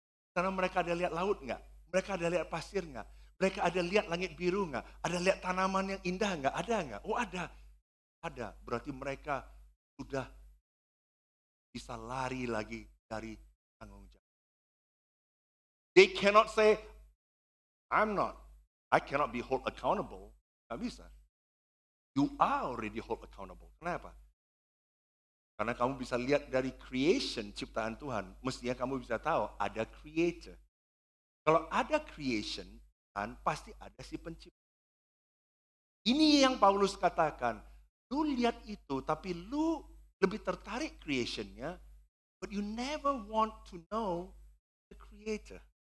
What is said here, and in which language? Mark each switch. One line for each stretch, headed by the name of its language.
Indonesian: Karena mereka ada lihat laut nggak? Mereka ada lihat pasir nggak? Mereka ada lihat langit biru nggak? Ada lihat tanaman yang indah nggak? Ada nggak? Oh ada. Ada, berarti mereka sudah bisa lari lagi dari tanggung jawab.
English: They cannot say, I cannot be held accountable. Nggak bisa. You are already held accountable.
Indonesian: Kenapa? Karena kamu bisa lihat dari creation, ciptaan Tuhan. Mestinya kamu bisa tahu ada creator. Kalau ada creation, kan pasti ada si pencipta. Ini yang Paulus katakan. Lu lihat itu, tapi lu lebih tertarik creationnya,
English: but you never want to know the creator.